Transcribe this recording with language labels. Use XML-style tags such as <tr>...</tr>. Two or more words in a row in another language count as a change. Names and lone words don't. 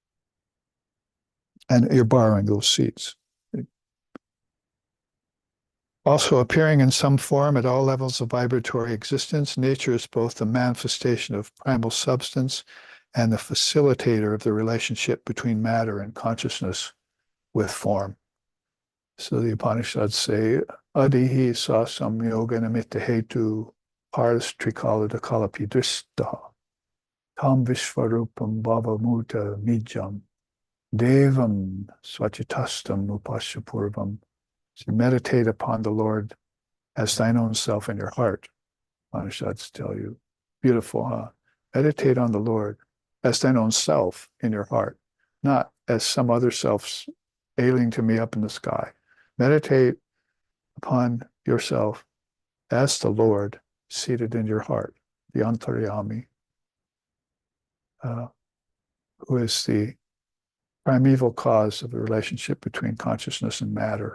<en>And you're borrowing those seeds. Also appearing in some form at all levels of vibratory existence, nature is both the manifestation of primal substance and the facilitator of the relationship between matter and consciousness with form. So the Upanishads say,</en> <sa>Adihi sa samyoga namitta hetu Parstrikalada kalapidrista, tam vishvarupam bhavamuta mijam, devam svachitastam upashapurvam.</sa> <en>So meditate upon the Lord as thine own self in your heart. Upanishads tell you. Beautiful, huh? Meditate on the Lord as thine own self in your heart, not as some other self alien to me up in the sky. Meditate upon yourself as the Lord seated in your heart, the Antaryami, who is the primeval cause of the relationship between consciousness and matter.</en>